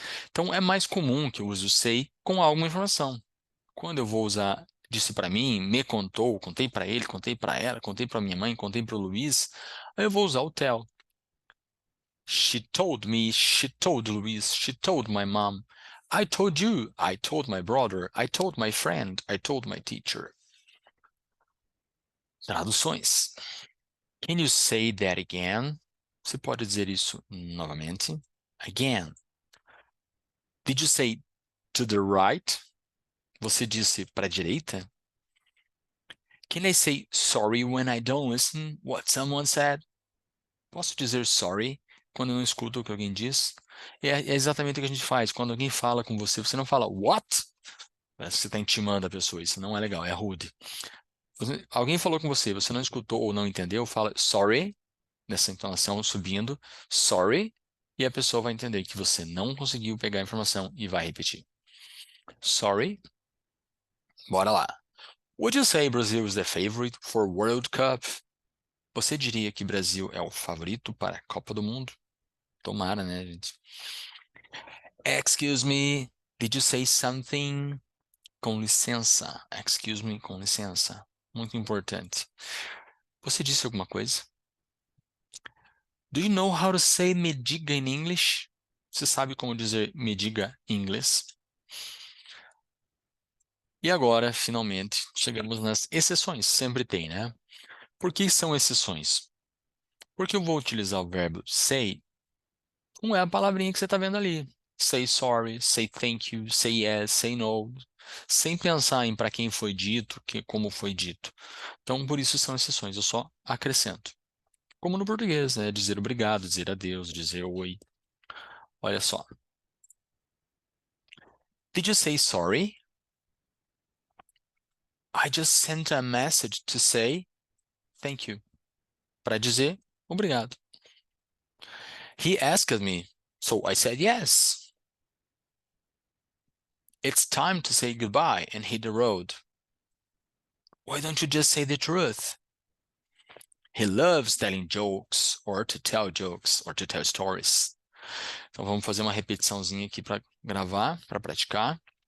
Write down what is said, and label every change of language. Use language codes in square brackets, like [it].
[pt] Então é mais comum que eu use o say com alguma informação. Quando eu vou usar disse para mim, me contou, contei para ele, contei para ela, contei para minha mãe, contei para o Luiz, aí eu vou usar o tell. [en] She told me, she told Luiz, she told my mom. I told you, I told my brother, I told my friend, I told my teacher. [pt] Traduções. [en] Can you say that again? [pt] Você pode dizer isso novamente. [en] Again. Did you say to the right? [pt] Você disse para a direita? [en] Can I say sorry when I don't listen what someone said? [pt] Posso dizer sorry quando eu não escuto o que alguém diz? É exatamente o que a gente faz. Quando alguém fala com você, você não fala what? Parece que você está intimando a pessoa. Isso não é legal, é rude. Alguém falou com você, você não escutou ou não entendeu, fala sorry, nessa entonação subindo, sorry, e a pessoa vai entender que você não conseguiu pegar a informação e vai repetir. Sorry. Bora lá. [en] Would you say Brazil is the favorite for World Cup? [pt] Você diria que Brasil é o favorito para a Copa do Mundo? Tomara, né, gente? [en] Excuse me, did you say something? [pt] Com licença. [en] Excuse me, [pt] com licença. Muito importante. Você disse alguma coisa? [en] Do you know how to say [pt] me diga [en] in English? [pt] Você sabe como dizer me diga em inglês? E agora, finalmente, chegamos nas exceções. Sempre tem, né? Por que são exceções? Porque eu vou utilizar o verbo say, não é a palavrinha que você está vendo ali. [en] Say sorry, say thank you, say yes, say no. [pt] Sem pensar em para quem foi dito, como foi dito. Então, por isso são exceções. Eu só acrescento. Como no português, né? Dizer obrigado, dizer adeus, dizer oi. Olha só. [en] Did you say sorry? I just sent a message to say thank you. [pt] Para dizer obrigado. [en] He asked me, so I said yes. It's time to say goodbye and hit the road. Why don't you just say the truth? He loves telling jokes or to tell stories. [pt] Então vamos fazer uma repetiçãozinha aqui para gravar, para praticar.